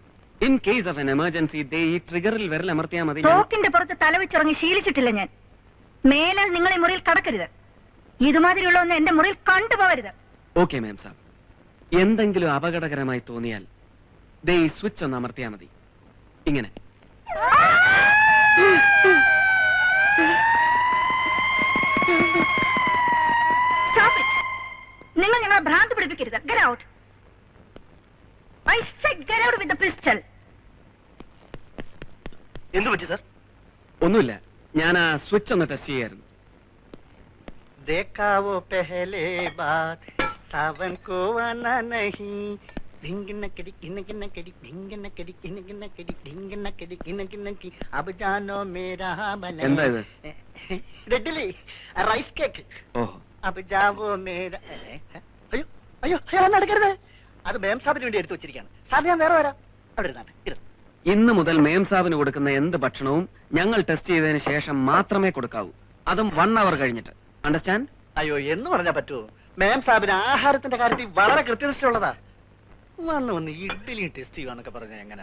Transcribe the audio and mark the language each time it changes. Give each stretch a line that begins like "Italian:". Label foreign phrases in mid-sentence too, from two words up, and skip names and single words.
English: in case of an emergency
Malayalam: ദേ ഈ ട്രിഗറിൽ വിരൽ അമർത്തിയാൽ മതി. തോക്കിന്റെ പുറത്ത് തലവെച്ചിറങ്ങി ശീലിച്ചിട്ടില്ല ഞാൻ. മേലാൽ നിങ്ങൾ ഈ മുറിയിൽ കടക്കരുത്. ഇതുമാതിരിയുള്ള ഒന്ന് എന്റെ മുറിയിൽ കണ്ടുപോകരുത്. ഓക്കെ മേം സാബ്. എന്തെങ്കിലും അപകടകരമായി തോന്നിയാൽ ദേ ഈ സ്വിച്ച് ഒന്ന് അമർത്തിയാൽ മതി. ഇങ്ങനെ.
English: Stop it.
Malayalam: നിങ്ങൾ ഞങ്ങളെ ഭ്രാന്ത് പിടിപ്പിക്കരുത്.
English: Get out. I said get out with the pistol.
Malayalam: എന്തു പറ്റി സർ? ഒന്നുമില്ല, ഞാൻ ആ സ്വിച്ച് ഒന്ന് ടെസ്റ്റ് ചെയ്യായിരുന്നു. देखा वो पहले बात सावन को आना नहीं ढिंगन कड़ी गिन कड़ी ढिंगन कड़ी गिन कड़ी ढिंगन कड़ी गिन की अब जानो मेरा भला എന്താ ഇത്? ഇഡ്ഡലി
English: rice cake
Malayalam: ഓഹോ,
Hindi: अब जाओ मेरा
Malayalam: അയ്യോ അയ്യോ അയ്യോ നടക്കരുത്. അത് മേം സാബിന് വേണ്ടി എടുത്തു വെച്ചിരിക്കുകയാണ്. സാബ് ഞാൻ വേറെ വരാം. അവിടെ ഇരുന്നാട്ടെ. ഇന്ന് മുതൽ മേം സാബിന് കൊടുക്കുന്ന എന്ത് ഭക്ഷണവും ഞങ്ങൾ ടെസ്റ്റ് ചെയ്തതിന് ശേഷം മാത്രമേ കൊടുക്കാവൂ. അതും 1 hour കഴിഞ്ഞിട്ട്. അണ്ടർസ്റ്റാൻഡ്? അയ്യോ എന്ന് പറഞ്ഞാൽ പറ്റുമോ? മേം സാബിന് ആഹാരത്തിന്റെ കാര്യത്തിൽ വളരെ കൃത്യനിഷ്ഠയുള്ളതാ. വന്ന് ഇഡ്ഡലിയും ടെസ്റ്റ് ചെയ്യുവാന്നൊക്കെ പറഞ്ഞ എങ്ങനെ?